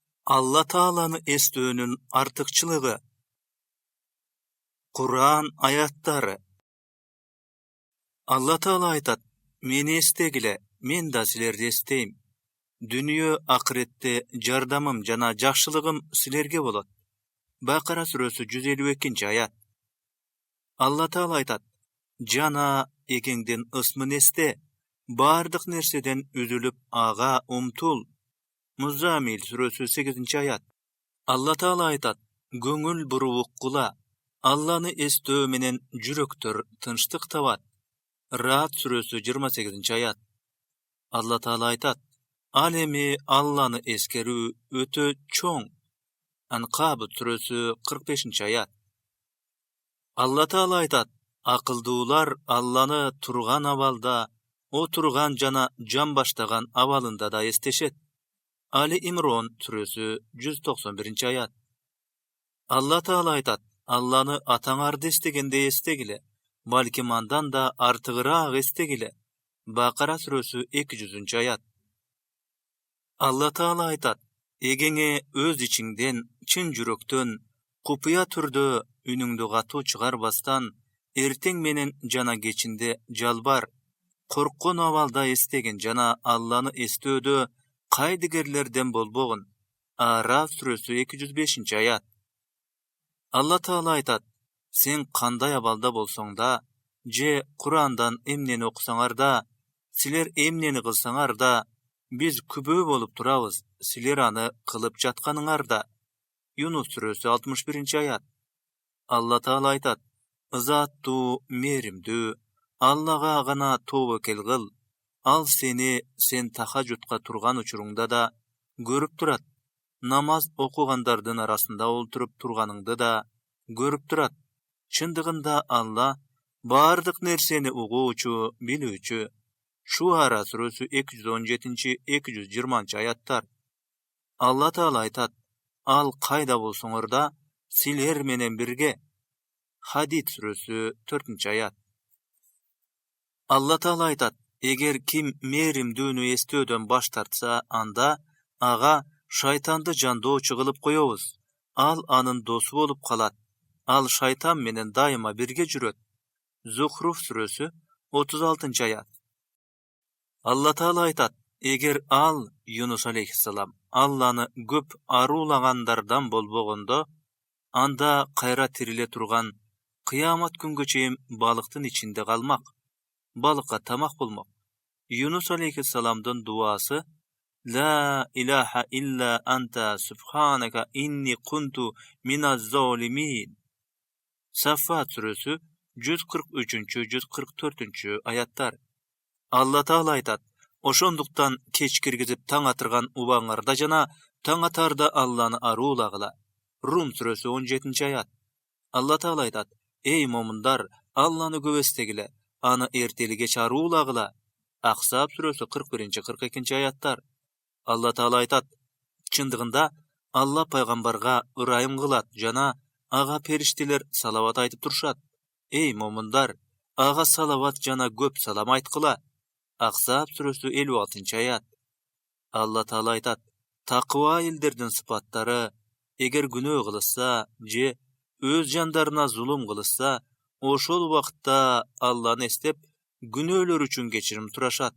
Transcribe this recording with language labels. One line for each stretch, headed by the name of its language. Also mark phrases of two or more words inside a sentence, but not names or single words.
Kyrgyz: Allah Taala'nı estöөнүн артыкчылыгы. Kur'an ayattары. Allah Taala aytat: "Meni estегиле, men da силерди эстейм. Дүнүйө акыретте жардамым жана жакшылыгым силерге болот." Бакара сүрөсү 152-аят. Allah Taala aytat: "Жана экеңдин ысмын эсте, бардык нерседен үзүлүп ага умтул." Музамил сүрөсү 8-аят. Allah Taala aytat: "Көңүл буруулук кыла, Алланы эстөө менен жүрөктөр тынчтык табат." Раат сүрөсү 28-аят. Allah Taala aytat: "Ал эми Алланы эскерүү өтө чоң." Анкабут сүрөсү 45-аят. Allah Taala aytat: "Акылдуулар Алланы турган абалда, отурган жана жан баштаган абалында да эстешет." Ali İmron сүрөсү 191-аят. Allah Taala aytat: "Алланы атаңарды эстегенде эстегиле, балким андан да артыгыраак эстегиле." Бакара сүрөсү 200-аят. Allah Taala aytat: "Эгеңе өз ичиңден, чын жүрөктөн, купуя түрдө үнүңдү катуу чыгарбастан, эртең менен жана кечинде жалбар, корккон абалда эстеген жана Алланы эстөөдө кайдыгерлерден болбогун." Араф сүрөсү 205-аят. Allah Taala aytat: "Сен кандай абалда болсоң да, же Курандан эмнени окусаңар да, силер эмнени кылсаңар да, биз күбө болуп турабыз, силер аны кылып жатканыңар да." Юнус сүрөсү 61-аят. Allah Taala aytat: "Заттуу, мээримдүү, Аллага гана тобокел кыл. Ал сен тахажутка турган учуруңда да көрүп турат. Намаз окугандардын арасында олтуруп турганыңды да көрүп турат. Чындыгында Алла бардык нерсени угуучу, билүүчү." Шуара сүрөсү 217-220-аяттар. Allah Taala aytat: "Ал кайда болсоңор да, силер менен бирге." Хадид сүрөсү 4-аят. Allah Taala aytat: "Эгер ким мээримдүүнү эстөөдөн баш тартса, анда ага шайтанды жандоочу кылып коебуз. Ал анын досу болуп калат. Ал шайтан менен дайыма бирге жүрөт." Зухруф сүрөсү 36-аят. Allah Taala aytat: "Эгер ал, Юнус алейхиссалам, Алланы көп аруулагандардан болбогондо, анда кайра тириле турган, кыямат күнгө чейин балыктын ичинде калмак, балыкка тамак болмок." Юнус алейхиссаламдын дуасы:
Arabic: "لا إله إلا أنت سبحانك إني كنت من الظالمين."
Kyrgyz: Саффат сүрөсү 143-144-аяттар. Allah Taala aytat: "Ошондуктан кеч киргизип таң атырган убаңарда жана таң атарда Алланы аруулагыла." Рум сүрөсү 17-аят. Allah Taala aytat: "Эй момундар, Алланы көп эстегиле, аны эртели кеч аруулагыла." Аксап сүрөсү 41-42-аяттар. Allah Taala aytat: "Чындыгында Алла пайгамбарга ырайым кылат жана ага периштелер салават айтып турушат. Эй момундар, ага салават жана көп салам айткыла." Аксап сүрөсү 56-аят. Allah Taala aytat: "Такыва элдердин сыпаттары: эгер күнөө кылышса же өз жандарына зулум кылышса, ошол убакытта Алланы эстеп, күнөөлөр үчүн кечирим сурашат.